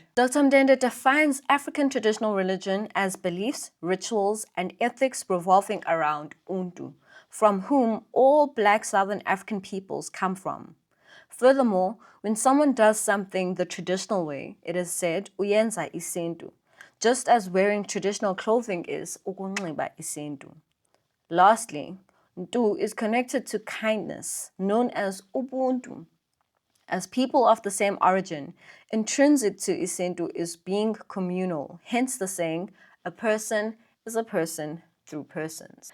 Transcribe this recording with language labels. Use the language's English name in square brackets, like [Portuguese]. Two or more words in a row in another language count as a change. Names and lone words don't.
[English] Dr. Mdende defines African traditional religion as beliefs, rituals, and ethics revolving around Untu, from whom all Black Southern African peoples come from. Furthermore, when someone does something the traditional way, it is said, [Xhosa] uyenza isintu, [English] just as wearing traditional clothing is [Xhosa] ukunxiba isintu. [English] Lastly, Ntu is connected to kindness, known as ubuntu. As people of the same origin, intrinsic to isintu is being communal, hence the saying, a person is a person through persons.